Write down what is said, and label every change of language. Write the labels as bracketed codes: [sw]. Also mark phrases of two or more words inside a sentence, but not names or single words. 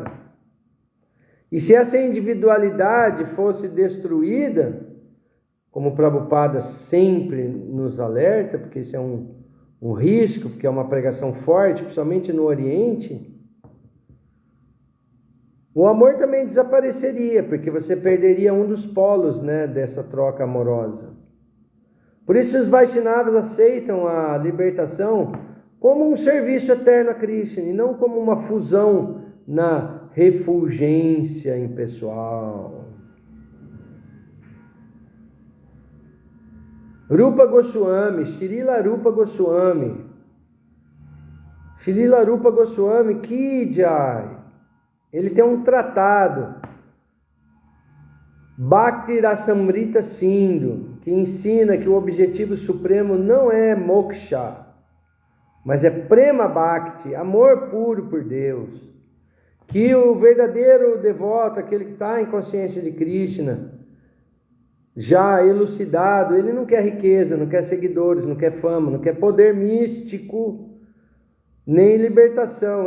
[pt] E se essa individualidade fosse destruída, como o Prabhupada sempre nos alerta, porque isso é um risco, porque é uma pregação forte, principalmente no Oriente, o amor também desapareceria, porque você perderia um dos polos, né, dessa troca amorosa. Por isso os Vaishnavas aceitam a libertação como um serviço eterno a Krishna, e não como uma fusão na refulgência impessoal. Rupa Goswami, Srila Rupa Goswami, Srila Rupa Goswami [hi] Ki Jai, [pt] ele tem um tratado, Bhakti Rasamrita Sindhu, que ensina que o objetivo supremo não é moksha, mas é [sa] prema bhakti, [pt] amor puro por Deus. Que o verdadeiro devoto, aquele que está em consciência de Krishna, já elucidado, ele não quer riqueza, não quer seguidores, não quer fama, não quer poder místico, nem libertação.